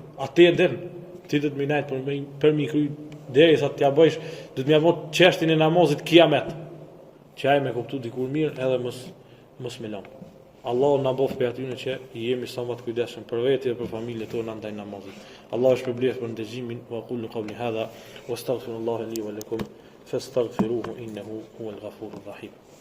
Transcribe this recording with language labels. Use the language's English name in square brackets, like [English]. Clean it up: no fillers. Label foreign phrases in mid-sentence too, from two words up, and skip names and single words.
[Albanian] Ati e din, ti do të më najt për mi kry derisa t'ja bëjsh, do të më avot çështjen e namazit kiamet. Që ai me kuptu dikur mirë edhe mos me lëm. Allah na bof për atyre që jemi sa më të kujdesshëm për veti dhe për familjen tonë ndaj namazit. Allah është përbleft për ndëgjimin, [Arabic] وقولوا قولي هذا واستغفر الله لي ولكم فاستغفروه إنه هو الغفور الرحيم.